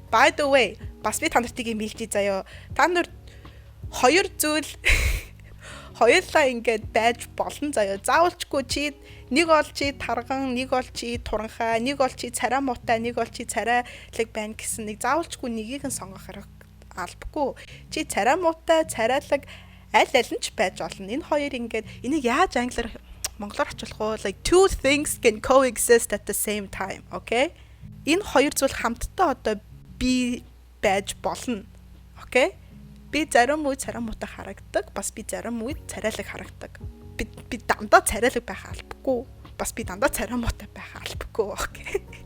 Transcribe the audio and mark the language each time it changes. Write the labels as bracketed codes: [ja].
[en] By the way, [mn] бас би та нартыг юм хэлж заяа. Та нар хоёр зүйл хоёулаа ингээд байж болно заяа. Заавалчгүй чи нэг бол чи тарган, нэг бол чи туранхай, нэг бол чи царай муутай, нэг бол чи царайлаг байна гэсэн нэг заавалчгүй нэгийг нь сонгох албагүй. Чи царай муутай, царайлаг аль нь ч байж болно. Энэ хоёр ингээд энийг яаж монголоор очихлох вэ? [en] Like two things can coexist at the same time, okay? [mn] Энэ хоёр зүйл хамтдаа одоо би байж болно. Okay? Би зарим үед царай муутай харагддаг, бас би зарим үед царайлаг харагддаг. Би дандаа царайлаг байх албагүй. Бас би дандаа царай муутай байх албагүй. Okay.